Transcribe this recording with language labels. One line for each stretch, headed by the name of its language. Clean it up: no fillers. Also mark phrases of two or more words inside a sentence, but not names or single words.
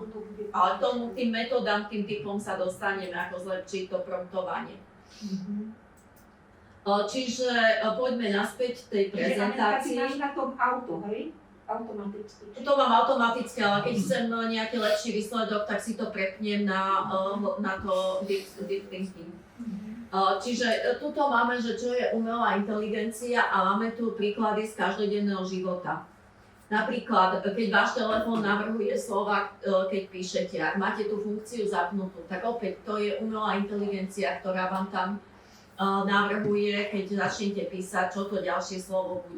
Slovak: Ale tým metodám, tým typom sa dostaneme, ako zlepšiť to promptovanie. Čiže poďme naspäť k tej prezentácii. Čiže máš na tom auto, hej? Automaticky. To mám automaticky, ale keď chcem nejaký lepší výsledok, tak si to prepnem na to
English: deep thinking.
Slovak: Čiže tuto máme, že čo je umelá inteligencia a máme tu príklady z každodenného života. Napríklad, keď váš telefón navrhuje slova, keď píšete, ak máte tú funkciu zapnutú, tak opäť to je umelá inteligencia, ktorá vám tam navrhuje, keď začnete písať, čo to ďalšie slovo bude.